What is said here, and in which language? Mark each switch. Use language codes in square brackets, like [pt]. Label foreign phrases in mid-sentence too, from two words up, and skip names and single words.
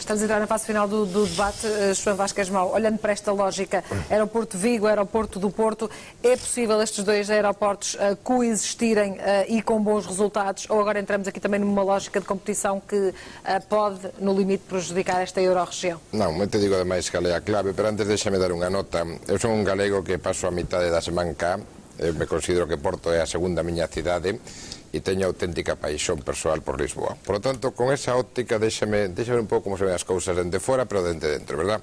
[pt] Estamos a entrar na fase final do debate. João Vasquez Mau, olhando para esta lógica, aeroporto de Vigo, aeroporto do Porto, é possível estes dois aeroportos coexistirem e com bons resultados, ou agora entramos aqui também numa lógica de competição que pode, no limite, prejudicar esta euro-região? [gl] Non, te digo ademais cal é a clave, pero antes déxame dar unha nota. Eu son un galego que paso a mitade da semana cá, me considero que Porto é a segunda miña cidade e teño auténtica paixón persoal por Lisboa. [es] Por lo tanto, [gl] con esa óptica, déxame un pouco como se ven as cousas dende fora, pero dende dentro, verdad?